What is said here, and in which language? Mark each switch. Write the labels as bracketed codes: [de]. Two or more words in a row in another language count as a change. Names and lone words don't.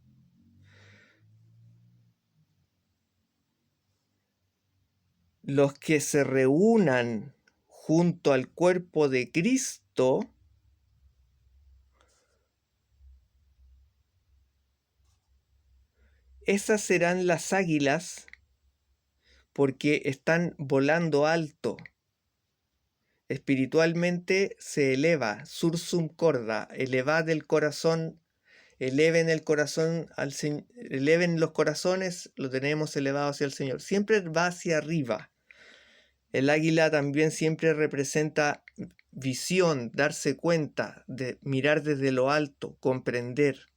[es] los que se reúnan junto al cuerpo de Cristo, esas serán las águilas, porque están volando alto. Espiritualmente se eleva, [la] sursum corda, [es] elevad el corazón, eleven el corazón al Señor, eleven los corazones, lo tenemos elevado hacia el Señor. Siempre va hacia arriba. El águila también siempre representa visión, darse cuenta, de mirar desde lo alto, comprender.